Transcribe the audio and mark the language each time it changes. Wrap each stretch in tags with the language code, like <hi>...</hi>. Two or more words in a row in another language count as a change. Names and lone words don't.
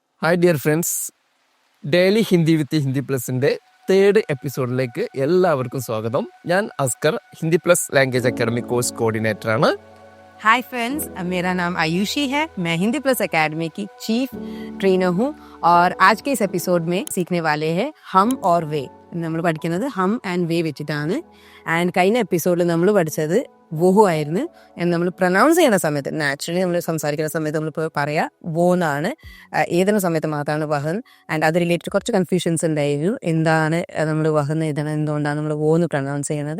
<en>Hi dear friends,</en> <ml>ഡെയിലി ഹിന്ദി വിത്ത് ഹിന്ദി പ്ലസിൻ്റെ 3rd എപ്പിസോഡിലേക്ക് എല്ലാവർക്കും സ്വാഗതം. ഞാൻ അസ്കർ, ഹിന്ദി പ്ലസ് ലാംഗ്വേജ് അക്കാഡമി</ml> <en>course coordinatorആണ്.</en> <hi>हाय फ्रेंड्स, मेरा नाम आयुषी है. मैं हिंदी प्लस एकेडमी की</hi> <en>chief trainer</en> <hi>हूँ और आज के इस एपिसोड में सीखने वाले हैं हम और वे.</hi> <ml>നമ്മൾ പഠിക്കുന്നത് ഹം ആൻഡ് വേ വെച്ചിട്ടാണ്. ആൻഡ് കഴിഞ്ഞ എപ്പിസോഡിൽ നമ്മൾ പഠിച്ചത് വോഹു ആയിരുന്നു. നമ്മൾ പ്രൊനൗൺസ് ചെയ്യുന്ന സമയത്ത് നാച്ചുറലി നമ്മൾ സംസാരിക്കുന്ന സമയത്ത് നമ്മൾ പറയാ വോ എന്നാണ്. ഏതുന്ന സമയത്ത് മാത്രമാണ് വഹൻ. ആൻഡ് അത് റിലേറ്റഡ് കുറച്ച് കൺഫ്യൂഷൻസ് ഉണ്ടായിരുന്നു. എന്താണ് നമ്മൾ വഹൻ എഴുതണം, എന്തുകൊണ്ടാണ് നമ്മൾ വോ എന്ന് പ്രൊനൗൺസ് ചെയ്യുന്നത്.</ml>